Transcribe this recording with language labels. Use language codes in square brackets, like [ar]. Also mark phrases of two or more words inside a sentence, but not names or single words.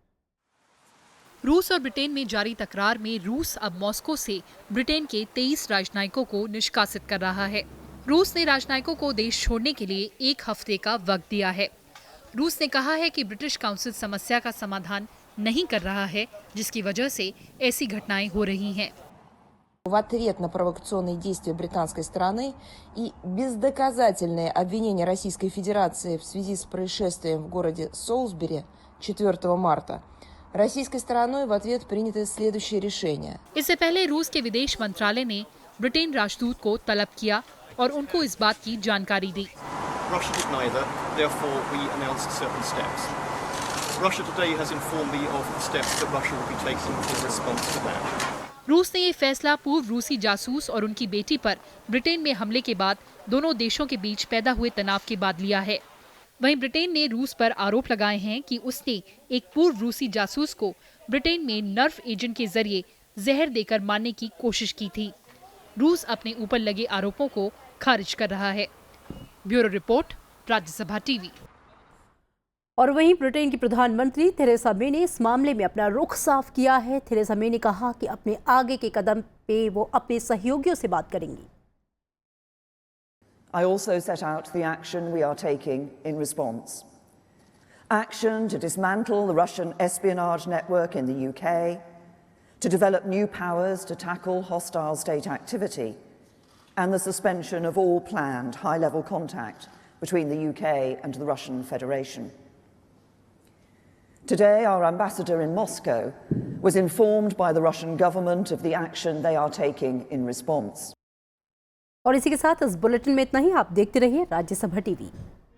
[hi] रूस और ब्रिटेन में जारी तकरार में रूस अब मॉस्को से ब्रिटेन के 23 राजनयिकों को निष्कासित कर रहा है। रूस ने राजनयिकों को देश छोड़ने के लिए 1 हफ्ते का वक्त दिया है। रूस ने कहा है कि ब्रिटिश काउंसिल समस्या का समाधान नहीं कर रहा है, जिसकी वजह से ऐसी घटनाएं हो रही हैं। [ru] В ответ на провокационные действия британской стороны и бездоказательные обвинения Российской Федерации в связи с происшествием в городе Солсбери 4 марта, российской стороной в ответ принято следующее решение. [hi] इससे पहले रूस के विदेश मंत्रालय ने ब्रिटेन राजदूत को तलब किया और उनको इस बात की जानकारी दी। [en] Russia did neither, therefore we announced certain steps. Russia today has informed me of the steps that Russia will be taking in response to that. [hi] रूस ने ये फैसला पूर्व रूसी जासूस और उनकी बेटी पर ब्रिटेन में हमले के बाद दोनों देशों के बीच पैदा हुए तनाव के बाद लिया है। वहीं ब्रिटेन ने रूस पर आरोप लगाए हैं कि उसने एक पूर्व रूसी जासूस को ब्रिटेन में [en] nerve agent [hi] के जरिए जहर देकर मारने की कोशिश की थी। रूस अपने ऊपर लगे आरोपों को खारिज कर रहा है। [en] bureau report, [hi] राज्यसभा टीवी। और वहीं ब्रिटेन की प्रधानमंत्री थेरेसा मे ने इस मामले में अपना रुख साफ किया है। थेरेसा मे ने कहा कि अपने आगे के कदम पे वो अपने सहयोगियों से बात करेंगी। [en] I also set out the action we are taking in response. Action to dismantle the Russian espionage network in the UK, to develop new powers to tackle hostile state activity, and the suspension of all planned high-level contact between the UK and the Russian Federation. Today, our ambassador in Moscow was informed by the Russian government of the action they are taking in response. [hi] और इसी के साथ इस बुलेटिन में इतना ही। आप देखते रहिए राज्यसभा टीवी।